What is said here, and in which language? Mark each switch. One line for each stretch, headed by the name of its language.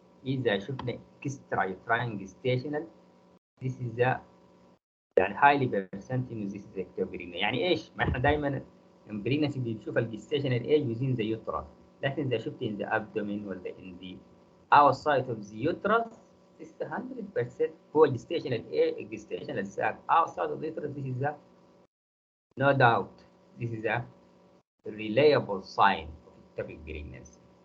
English: إذا شفنا extrauterine gestational this is the يعني highly percent إنه this is ectopic.
Arabic: يعني إيش؟ ما إحنا دايما pregnancy بنشوف الجستيشنال age
English: within the uterus.
Arabic: لكن إذا شفت
English: in the abdomen ولا in the outside of the uterus this is 100% هو gestational age gestational sac outside of the uterus this is a no doubt this is a reliable sign of ectopic pregnancy.